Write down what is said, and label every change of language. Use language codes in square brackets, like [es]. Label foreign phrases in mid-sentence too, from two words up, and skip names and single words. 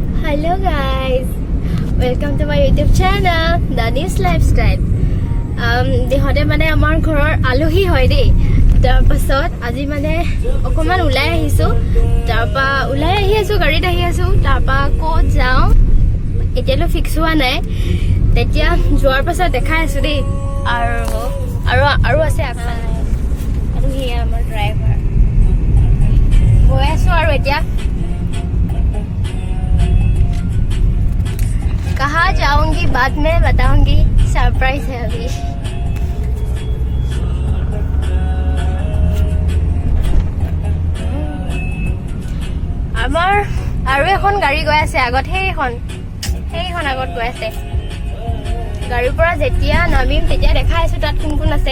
[en] Hello guys, welcome to my YouTube channel, The News Lifestyle. [as] দেহতে মানে আমাৰ ঘৰৰ আলহী হয় দেই। তাৰ পাছত আজি মানে অকমান ওলাই আহিছো। তাৰপা ওলাই আহি আছো, গাড়ীত আহি আছো। তাৰপা ক'ত যাওঁ এতিয়ালৈ ফিক্স হোৱা নাই। তেতিয়া যোৱাৰ পাছত দেখাই আছো দেই। আৰু আছে আগফালে। আৰু সেয়া আমাৰ ড্ৰাইভাৰ। গৈ আছো আৰু এতিয়া [hi] कहाँ जाऊंगी बाद में बताऊंगी, सरप्राइज है अभी। [as] আমাৰ আৰু এখন গাড়ী গৈ আছে আগত, সেইখন আগত গৈ আছে। গাড়ীৰ পৰা যেতিয়া নামিম তেতিয়া দেখাই আছো তাত কোন কোন আছে।